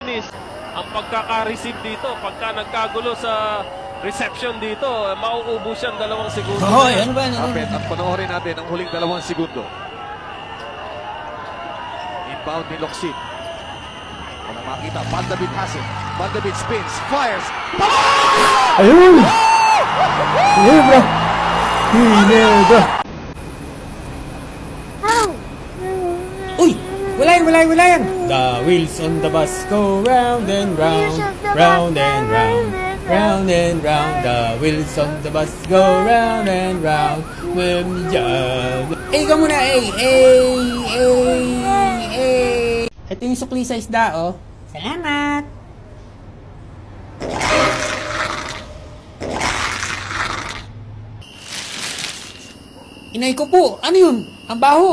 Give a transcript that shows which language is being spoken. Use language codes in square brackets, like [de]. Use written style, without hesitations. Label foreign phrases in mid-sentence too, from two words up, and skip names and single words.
[tl] Ang pagkaka-receive dito, pagka nagkagulo sa reception dito, mauubos yan 2 segundo. Ano ba? Kapit at panoorin natin ang huling 2 segundo. Inbound ni Locsin. Walang makita. [en] Van de Beek has it. Van de Beek spins, fires. [tl] Ayun! Hilebra! Hilebra! Uy! Wala yan! [en] The wheels on the bus go round and round, round and round, round and round. The wheels on the bus go round and round. [tl] Ka muna, Ito yung sukli sa isda, oh. Salamat! Inay ko po, ano yun? Ang baho.